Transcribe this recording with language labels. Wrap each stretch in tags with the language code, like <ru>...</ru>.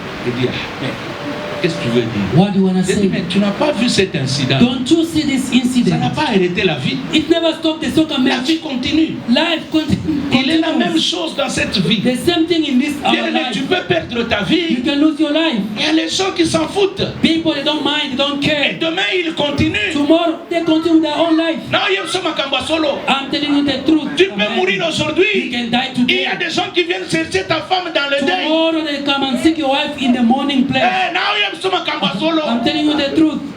<fr>Il dit, qu'est-ce que tu veux dire?</fr> <en>What do you want to say?</en> <fr>Mais tu n'as pas vu cet incident.</fr> <en>Don't you see this incident?</en> <fr>Ça n'a pas arrêté la vie.</fr> <en>It never stopped the soccer match.</en> <fr>La vie continue.</fr> <en>Life continues.</en> <fr>Il est la même chose dans cette vie.</fr> <en>The same thing in this our life.</en> <fr>Tu peux perdre ta vie.</fr> <en>You can lose your life.</en> <fr>Il y a les gens qui s'en foutent.</fr> <en>People they don't mind, they don't care.</en> <fr>Et demain ils continuent.</fr> <en>Tomorrow they continue their own life.</en> <fr>Non, solo.</fr> <en>I'm telling you the truth.</en> <fr>Tu peux mourir aujourd'hui.</fr> <en>You can die today.</en> <fr>Il y a des gens qui viennent chercher ta femme dans le deuil.</fr> <en>Tomorrow they come and seek your wife in the morning place.</en> <fr>Solo.</fr> <en>I'm telling you the truth.</en>